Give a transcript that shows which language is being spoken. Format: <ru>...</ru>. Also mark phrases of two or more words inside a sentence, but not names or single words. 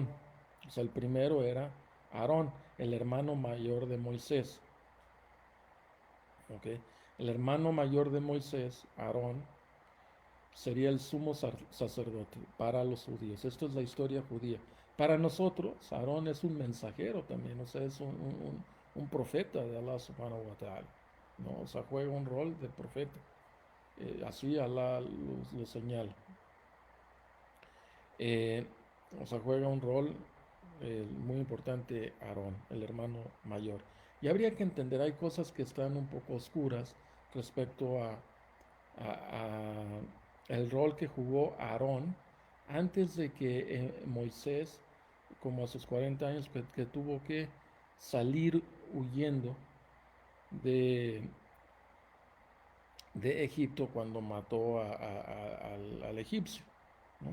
<es>O sea, el primero era Aarón, el hermano mayor de Moisés. ¿Ok? El hermano mayor de Moisés, Aarón, sería el sumo sacerdote para los judíos. Esto es la historia judía. Para nosotros, Aarón es un mensajero también, o sea, es un profeta de</es> <ar>الله سبحانه وتعالى,</ar> <es>¿no? O sea, juega un rol de profeta. Así Allah lo señala. Eh, o sea, juega un rol muy importante Aarón, el hermano mayor. Y habría que entender, hay cosas que están un poco oscuras respecto a el rol que jugó Aarón antes de que Moisés, como a sus 40 años, que tuvo que salir huyendo de, de Egipto cuando mató al egipcio, ¿no?</es>